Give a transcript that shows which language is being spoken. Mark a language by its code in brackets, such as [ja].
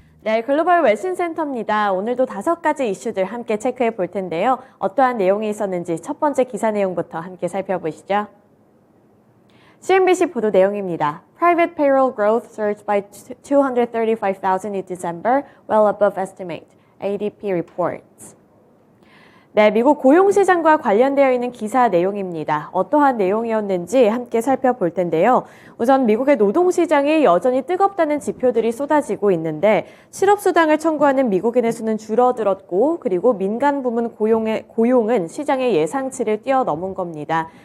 [ko] 네, 글로벌 외신센터입니다. 오늘도 5가지 이슈들 함께 체크해 볼 텐데요. 어떠한 내용이 있었는지 첫 번째 기사 내용부터 함께 살펴보시죠. CNBC 보도 내용입니다. [en] Private payroll growth surged by 235,000 in December, well above estimate, ADP reports. [ko] 네, 미국 고용시장과 관련되어 있는 기사 내용입니다. 어떠한 내용이었는지 함께 살펴볼 텐데요. 우선 미국의 노동시장이 여전히 뜨겁다는 지표들이 쏟아지고 있는데 실업수당을 청구하는 미국인의 수는 줄어들었고 그리고 민간 부문 고용은 시장의 예상치를 뛰어넘은 겁니다.